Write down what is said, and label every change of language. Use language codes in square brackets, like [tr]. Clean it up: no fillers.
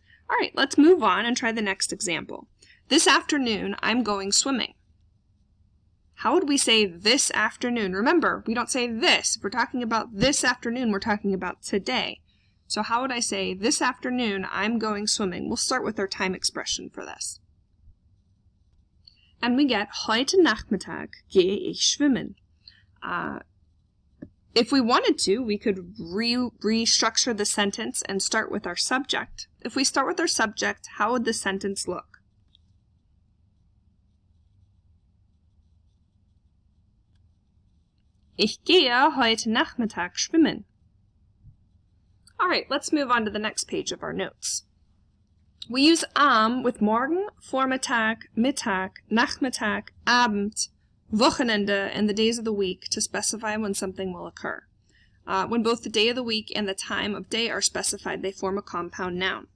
[en] All right, let's move on and try the next example. This afternoon, I'm going swimming. How would we say this afternoon? Remember, we don't say this. If we're talking about this afternoon, we're talking about today. So how would I say this afternoon, I'm going swimming? We'll start with our time expression for this. And we get [de] heute Nachmittag gehe ich schwimmen. [en] If we wanted to, we could restructure the sentence and start with our subject. If we start with our subject, how would the sentence look? [de] Ich gehe heute Nachmittag schwimmen. [en] All right, let's move on to the next page of our notes. We use with morgen, Vormittag, Mittag, Nachmittag, Abend, Wochenende, and the days of the week to specify when something will occur. When both the day of the week and the time of day are specified, they form a compound noun.